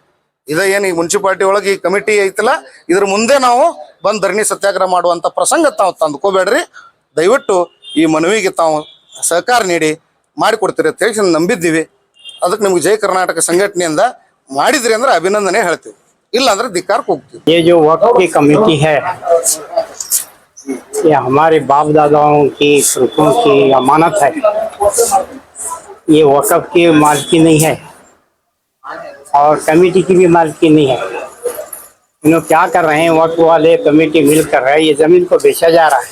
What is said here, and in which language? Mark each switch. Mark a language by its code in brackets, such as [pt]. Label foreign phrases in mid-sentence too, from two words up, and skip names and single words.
[kn] ಇದ ಏನು ಈ ಮುನ್ಸಿಪಾಲಿಟಿ ಒಳಗೆ ಈ ಕಮಿಟಿ ಐತಲ್ಲ, ಇದ್ರ ಮುಂದೆ ನಾವು ಬಂದು ಧರಣಿ ಸತ್ಯಾಗ್ರಹ ಮಾಡುವಂತ ಪ್ರಸಂಗ ತಾವು ತಂದುಕೋಬೇಡ್ರಿ. ದಯವಿಟ್ಟು ಈ ಮನವಿಗೆ ತಾವು ಸಹಕಾರ ನೀಡಿ ಮಾಡಿಕೊಡ್ತೀರಿ ಅಂತ ಹೇಳಿ ನಂಬಿದ್ದೀವಿ. ಅದಕ್ಕೆ ನಿಮ್ಗೆ ಜಯ ಕರ್ನಾಟಕ ಸಂಘಟನೆಯಿಂದ ಮಾಡಿದ್ರಿ ಅಂದ್ರೆ ಅಭಿನಂದನೆ ಹೇಳ್ತೀವಿ, ಇಲ್ಲ ಅಂದ್ರೆ ಧಿಕ್ಕಾರಕ್ಕೆ ಹೋಗ್ತೀವಿ. [hi] ये जो वक्फ की कमेटी है, ये हमारे बाप दादाओं की पुरखों की अमानत है। ये वक्फ की मालकी नहीं है और कमेटी की भी मालकी नहीं है। इन लोग क्या कर रहे हैं, वक्फ वाले कमेटी मिल कर रहे हैं, ये जमीन को बेचा जा रहा है।